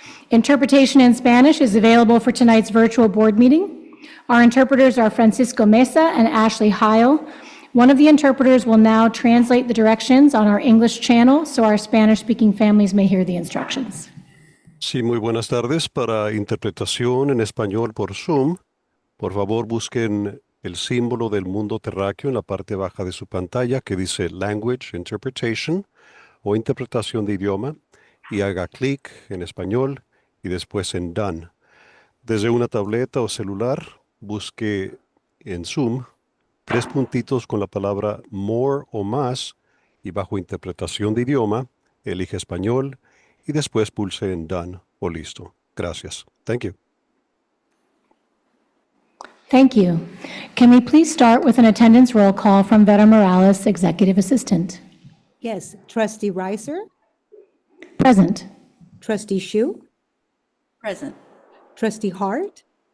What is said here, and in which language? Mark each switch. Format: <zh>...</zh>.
<en>Interpretation in Spanish is available for tonight's virtual board meeting. Our interpreters are Francisco Mesa and Ashley Heil. One of the interpreters will now translate the directions on our English channel so our Spanish-speaking families may hear the instructions.</en> <es>Sí, muy buenas tardes. Para interpretación en español por Zoom, por favor busquen el símbolo del mundo terráqueo en la parte baja de su pantalla que dice Language Interpretation o interpretación de idioma y haga clic en español y después en Done. Desde una tableta o celular, busque en Zoom 3 puntitos con la palabra More o más y bajo interpretación de idioma, elige español y después pulse en Done o listo. Gracias.</es> <en>Thank you. Thank you. Can we please start with an attendance roll call from Vera Morales, Executive Assistant? Yes, Trustee Reiser, Present. Trustee Shu, Present. Trustee Hart,</en>